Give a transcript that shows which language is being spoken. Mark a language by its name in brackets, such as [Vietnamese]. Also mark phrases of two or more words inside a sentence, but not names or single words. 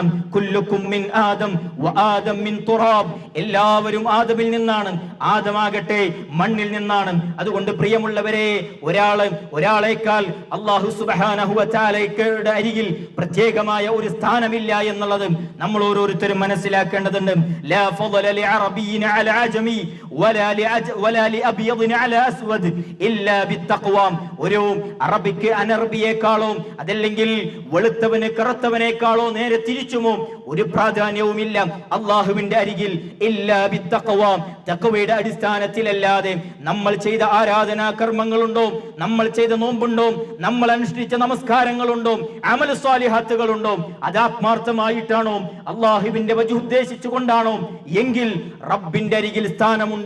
[Arabic] كلكم من آدم وآدم من تراب, [Malayalam] എല്ലാവരും ആദമിൽ നിന്നാണ്, ആദമാകട്ടെ മണ്ണിൽ നിന്നാണ്. അതുകൊണ്ട് പ്രിയമുള്ളവരെ ഒരാളേക്കാൾ അല്ലാഹു [Arabic] سبحانه وتعالى [Malayalam] അരികിൽ പ്രത്യേകമായ ഒരു സ്ഥാനമില്ല എന്നുള്ളത് നമ്മൾ ഓരോരുത്തരും മനസ്സിലാക്കേണ്ടത്. [Arabic] لا فضل لعربي على عجمي ولا لأبيض على أسود إلا بالتقوى. [Malayalam] ഒരു അറബിക്ക് അനറബിയേക്കാളോ അതല്ലെങ്കിൽ വെളുത്തവന് കറുത്തവനേക്കാളോ നേരെ തിരിച്ചുമോ ഒരു പ്രാധാന്യവുമില്ല അള്ളാഹുവിന്റെ അരികിൽ. [Arabic] إلا بالتقوى, [Malayalam] തഖ്വയുടെ അടിസ്ഥാനത്തിലല്ലാതെ നമ്മൾ ചെയ്ത ആരാധനാ കർമ്മങ്ങളുണ്ടോ, നമ്മൾ ചെയ്ത നോമ്പുണ്ടോ, നമ്മൾ അനുഷ്ഠിച്ച നമസ്കാരങ്ങളുണ്ടോ, [Arabic] عمل الصالحات, [Malayalam] അത് ആത്മാർത്ഥമായിട്ടാണോ, അള്ളാഹുവിന്റെ വജ് ഉദ്ദേശിച്ചുകൊണ്ടാണോ എങ്കിൽ റബ്ബിന്റെ അരികിൽ സ്ഥാനമുണ്ട്.